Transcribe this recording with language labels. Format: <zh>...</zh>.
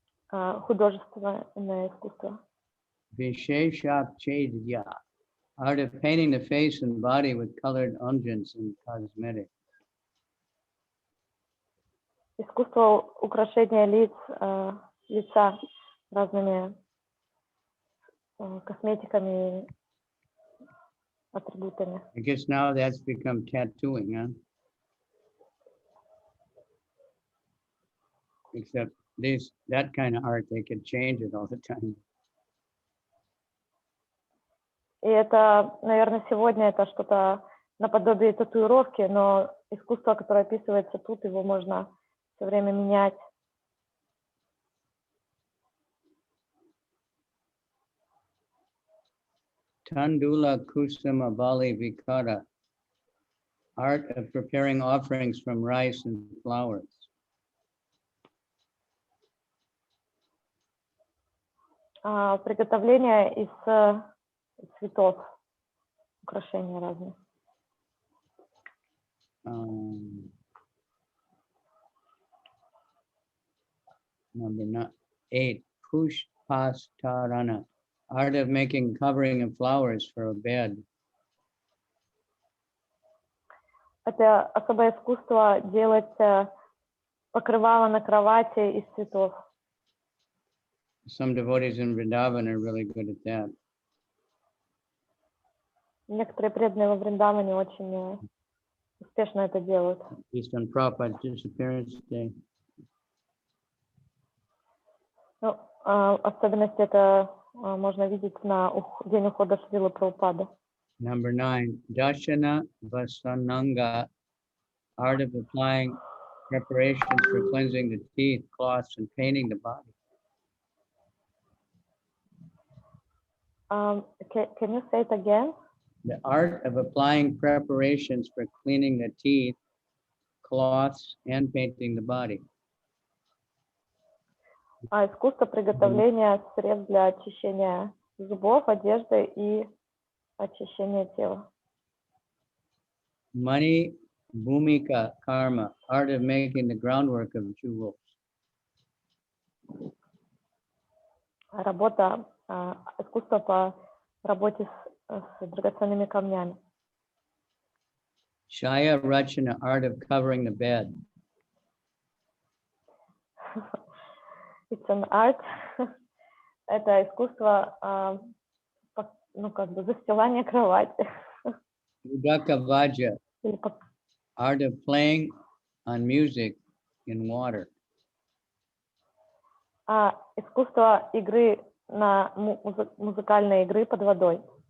<ru>Художественное искусство.</ru> <en>Visheshapchedya, art of painting the face and body with colored unguents and cosmetics.</en> <ru>Искусство украшения лица разными косметиками, атрибутами.</ru> <en>I guess now that's become tattooing, huh? Except that kind of art, they could change it all the time.</en> <ru>И это, наверное, сегодня это что-то наподобие татуировки, но искусство, которое описывается тут, его можно все время менять.</ru> <en>Tandula Kusuma Bali Vikara, art of preparing offerings from rice and flowers.</en> <ru>Приготовление из цветов, украшения разные.</ru> <en>Number 8, Pushpastarana, art of making covering of flowers for a bed.</en> <ru>Это особое искусство делать покрывало на кровати из цветов.</ru> <en>Some devotees in Vrindavan are really good at that.</en> <ru>Некоторые преданные во Вриндаване очень успешно это делают.</ru> <en>At least on Prabhupada's disappearance day.</en> <ru>Ну, особенность это можно видеть на день ухода Шрилы Прабхупады.</ru> <en>Number 9, Dashana Vasananga, art of applying preparations for cleansing the teeth, cloths, and painting the body. Can you say it again? The art of applying preparations for cleaning the teeth, cloths, and painting the body.</en> <ru>Искусство приготовления средств для очищения зубов, одежды и очищения тела.</ru> <en>Mani Bhumika Karma, art of making the groundwork of jewels.</en> <ru>Работа, искусство по работе с драгоценными камнями.</ru> <en>Shaya Rachana, art of covering the bed. It's an art.</en> <ru>Это искусство, ну, как бы застилания кровати.</ru> <en>Udaka Vaja, art of playing on music in water.</en> <ru>Искусство игры на музыкальной игры под водой.</ru>